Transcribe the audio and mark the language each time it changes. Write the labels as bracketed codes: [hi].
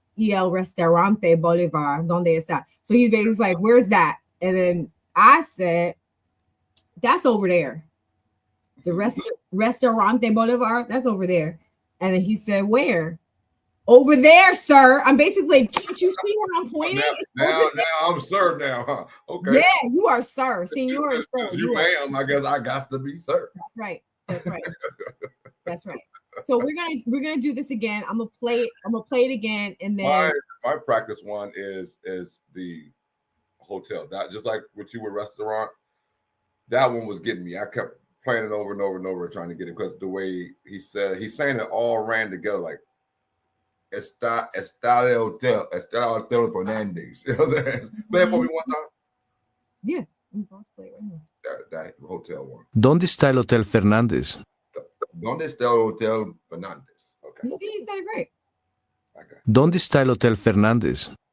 [es] Y el restaurante Bolivar, ¿dónde está? [en] So he's basically like, where's that? And then I said, that's over there. The restaurante Bolivar, that's over there. And then he said, where? Over there, sir. I'm basically, can't you see where I'm pointing? Now I'm sir now, huh? Okay. Yeah, you are sir. Senor and sir. You ma'am, I guess I got to be sir. That's right. That's right. That's right. So we're gonna do this again. I'm gonna play it again, and then my practice one is the hotel. That, just like with you with restaurant, that one was getting me. I kept playing it over and over and over, trying to get it, because the way he's saying it all ran together, like [es] está el hotel Fernandez. [en] You know what I'm saying? Play it for me one time. Yeah, I'm about to play it right now. That hotel one. [es] ¿Dónde está el Hotel Fernández? ¿Dónde está el Hotel Fernández? [en] Okay. You see, he said it great. Okay. [es] ¿Dónde está el Hotel Fernández?